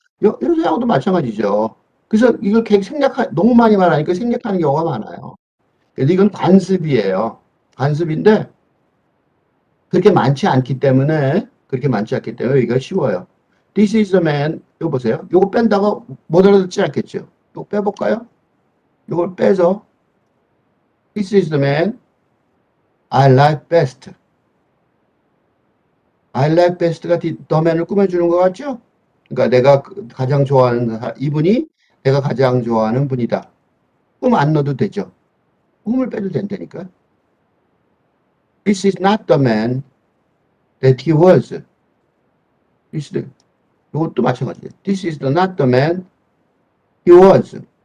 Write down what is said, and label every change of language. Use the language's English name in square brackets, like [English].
[Korean] 요새하고도 마찬가지죠. 그래서 이걸 너무 많이 말하니까 생략하는 경우가 많아요. 그래서 이건 관습이에요. 관습인데 그렇게 많지 않기 때문에 이거 쉬워요. [English] This is the man. [Korean] 이거 보세요. 이거 뺀다고 못 알아듣지 않겠죠? 이거 빼볼까요? 이걸 빼서 [English] This is the man I like best. I like best [Korean] 가 the man을 꾸며주는 것 같죠? 그러니까 내가 가장 좋아하는 이분이 내가 가장 좋아하는 분이다. 음 안 넣어도 되죠. 음을 빼도 된다니까. [English] This is not the man that he was. [Korean] 이것도 마찬가지예요. [English] This is not the man he was.